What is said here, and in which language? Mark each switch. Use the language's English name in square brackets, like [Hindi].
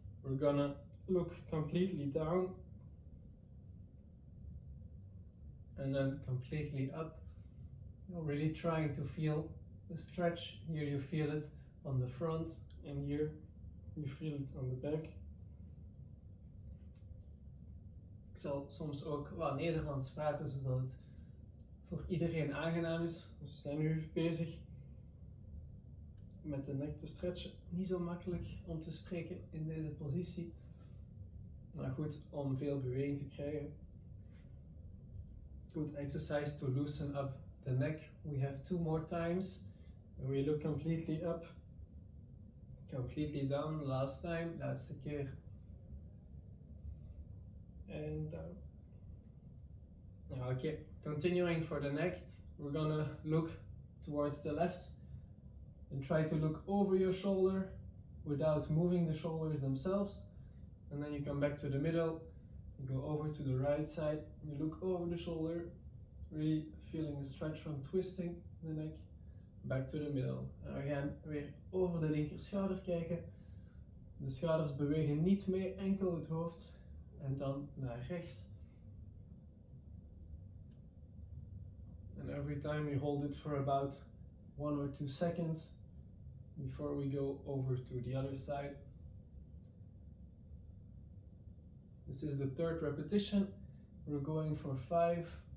[English] We're gonna look completely down and then completely up. You're really trying to feel the stretch. Here you feel it on the front, and here you feel it on the back. [Dutch] Ik zal soms ook wat Nederlands praten, zodat het voor iedereen aangenaam is. Dus we zijn nu bezig met de nek te stretchen. Niet zo makkelijk om te spreken in deze positie, maar goed om veel beweging te krijgen. [English] Good exercise to loosen up the neck. We have 2 more times. And we look completely up, completely down. Last time, [Dutch] laatste keer. [English] And down. Okay, continuing for the neck, we're gonna look towards the left and try to look over your shoulder without moving the shoulders themselves. And then you come back to the middle, you go over to the right side, you look over the shoulder, really feeling a stretch from twisting the neck, back to the middle. [Dutch] En we gaan weer over de linker schouder kijken. De schouders bewegen niet mee, enkel het hoofd. En dan naar rechts. [English] And every time we hold it for about 1 or 2 seconds before we go over to the other side. This is the 3rd repetition. We're going for 5.